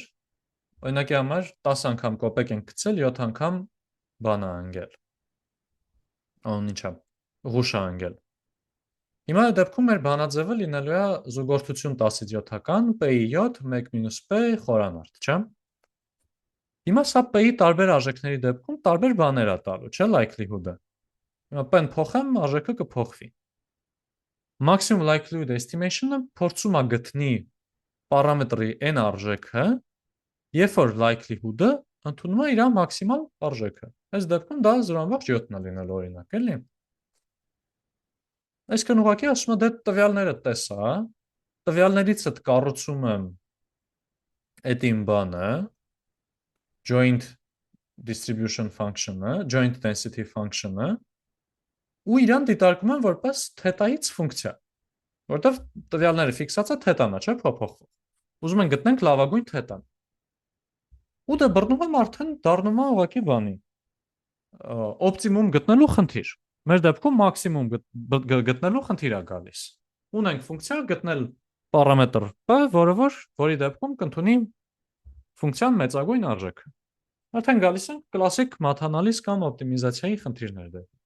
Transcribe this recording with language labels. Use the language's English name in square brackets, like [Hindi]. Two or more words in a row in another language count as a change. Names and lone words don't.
[Armenian] օրինակի համար 10 անգամ կոպեկ ենք գցել, 7 անգամ բան է անգել։ Ինչա, ղուշ է անգել։ Հիմա այդ դեպքում մեր բանաձևը լինելու է զուգորդություն 10-ից 7-ական, p-ի 7, 1 - p խորանարդ, չէ՞։ Հիմա սա p-ի տարբեր արժեքների դեպքում տարբեր բաներ է տալու, չէ՞, likelihood-ը։ Հիմա p-ն փոխեմ, արժեքը կփոխվի։ [English] Maximum likelihood estimation- [Armenian] ը փորձում է գտնի պարամետրի n արժեքը, երբ որ likelihood-ը ընդունում է իր մաքսիմալ արժեքը։ Այս դեպքում դա 0.7-ն է լինելու օրինակ, էլի։ Այսինքն ուղղակի ասում է դե տվյալները տեսա, տվյալներից այդ կառուցում եմ այդ իմ բանը, [English] joint distribution function- [Armenian] ը, [English] joint density [Armenian] function-ը, ու իրան դիտարկում են որպես թետայից ֆունկցիա, որտեղ տվյալները ֆիքսացա թետան է, չէ՞, փոփոխվում։ Ուզում են գտնենք լավագույն թետան։ Ու դա բռնում եմ արդեն դառնում է ուղղակի բանի օպտիմում գտնելու խնդիր։ Մեր դեպքում մաքսիմում գտնելու խնդիր է գալիս։ Ունենք ֆունկցիա գտնել պարամետր p, որի դեպքում կընդունի ֆունկցիան մեծագույն արժեքը։ Արդեն գալիս են կլասիկ մաթանալիզ կամ օպտիմիզացիայի խնդիրները։